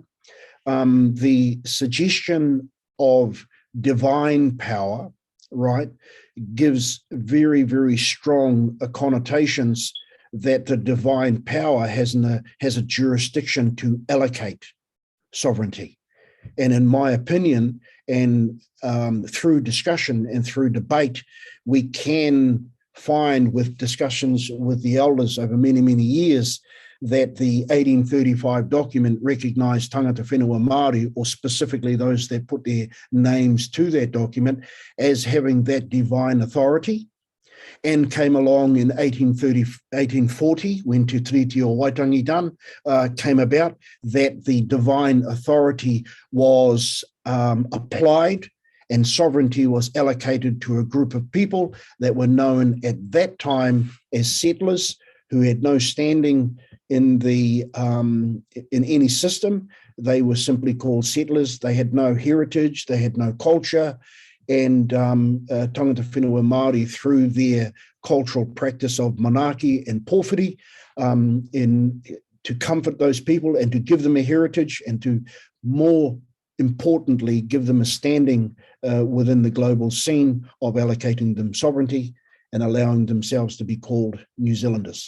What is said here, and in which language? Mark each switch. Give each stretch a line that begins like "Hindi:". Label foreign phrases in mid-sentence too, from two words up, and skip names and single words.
English: The suggestion of divine power, right, gives very, very strong connotations that the divine power has a jurisdiction to allocate sovereignty. And in my opinion, and through discussion and through debate, we can find with discussions with the elders over many, many years that the 1835 document recognised
Māori: tangata whenua
English: Māori, or specifically those that put their names to that document, as having that divine authority, and came along in 1840 when Te Tiriti o Waitangi came about, that the divine authority was applied and sovereignty was allocated to a group of people that were known at that time as settlers, who had no standing in any system. They were simply called settlers. They had no heritage, they had no culture, and
Māori: tangata whenua
English: Māori, through their cultural practice of manaki and pōwhiri, to comfort those people and to give them a heritage, and to, more importantly, give them a standing within the global scene of allocating them sovereignty and allowing themselves to be called New Zealanders.